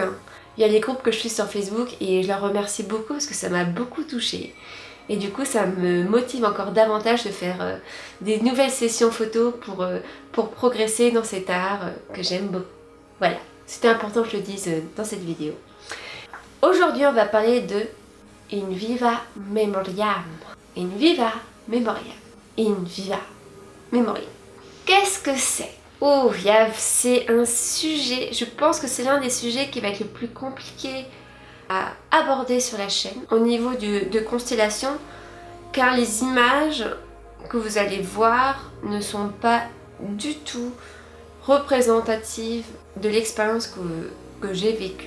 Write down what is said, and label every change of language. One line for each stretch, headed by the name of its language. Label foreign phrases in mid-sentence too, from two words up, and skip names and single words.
French: Il y a les groupes que je suis sur Facebook et je leur remercie beaucoup parce que ça m'a beaucoup touchée. Et du coup, ça me motive encore davantage de faire des nouvelles sessions photos pour progresser dans cet art que j'aime beaucoup. Voilà, c'était important que je le dise dans cette vidéo. Aujourd'hui, on va parler de In Viva Memoriam. In Viva Memoriam. In Viva Memoriam. Qu'est-ce que c'est? Oh, c'est un sujet, je pense que c'est l'un des sujets qui va être le plus compliqué à aborder sur la chaîne au niveau de constellation, car les images que vous allez voir ne sont pas du tout représentative de l'expérience que j'ai vécue.